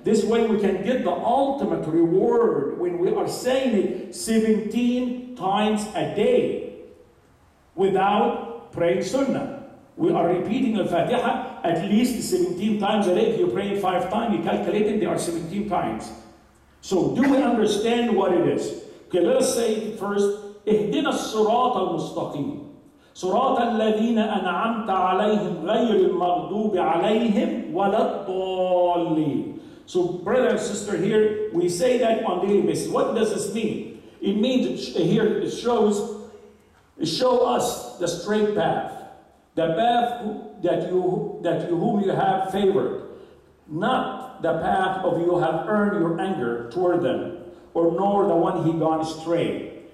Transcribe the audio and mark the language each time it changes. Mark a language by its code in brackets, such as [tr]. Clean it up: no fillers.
[en] This way we can get the ultimate reward when we are saying it 17 times a day without praying Sunnah. We are repeating Al-Fatiha at least 17 times a day. If you pray it 5 times, you calculate it, there are 17 times. So do we understand what it is? Okay, let us say it first. [ar] اهدنا الصراط المستقيم صراط الذين أنعمت عليهم غير المغضوب عليهم ولا الضالين. [en] So brother and sister, here we say that on daily basis. What does this mean? It means here it shows us the straight path. The path whom you have favored, not the path of you have earned your anger toward them, or nor the one he gone astray.